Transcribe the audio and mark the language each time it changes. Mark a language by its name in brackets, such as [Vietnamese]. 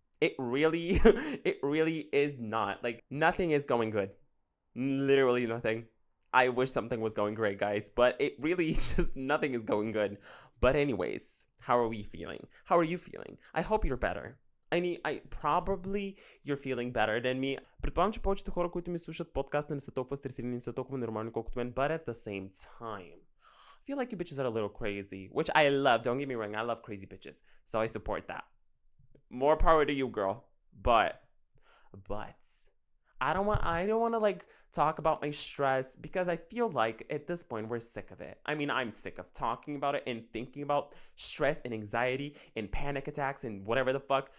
[English] It really, it really is not. Like, nothing is going good. Literally nothing. I wish something was going great, guys, but it really just nothing is going good. But anyways, how are we feeling? How are you feeling? I hope you're better. I probably you're feeling better than me. [Bulgarian] Предполагам, че повечето хора, които ми слушат подкаста, не са толкова стресирани, не са толкова нормални, колкото мен, [English] but at the same time, I feel like you bitches are a little crazy, which I love. Don't get me wrong, I love crazy bitches, so I support that. More power to you, girl. But I don't want to like talk about my stress because I feel like at this point we're sick of it. I mean, I'm sick of talking about it and thinking about stress and anxiety and panic attacks and whatever the fuck.